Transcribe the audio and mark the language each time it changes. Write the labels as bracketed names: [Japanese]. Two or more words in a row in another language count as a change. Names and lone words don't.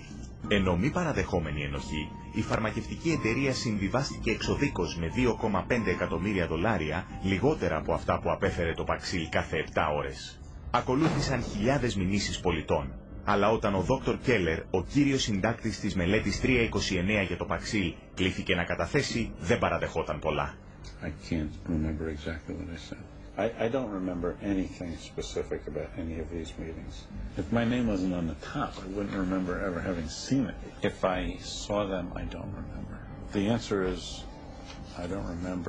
[Greek] Ενώ μη παραδεχόμενη ενοχή, η φαρμακευτική εταιρεία συμβιβάστηκε εξοδίκως με $2,5 εκατομμύρια, λιγότερα από αυτά που απέφερε το Paxil κάθε 7 ώρες. Ακολούθησαν χιλιάδες μηνύσεις πολιτών. Αλλά όταν ο Dr. Keller, ο κύριος συντάκτης της μελέτης 329 για το Paxil, κλήθηκε να καταθέσει, δεν παραδεχόταν πολλά. [English] I can't remember exactly what I said. I don't remember anything specific about any of these meetings. If my name wasn't on the top, I wouldn't remember ever having seen it. If I saw them, I don't remember. The answer is, I don't remember.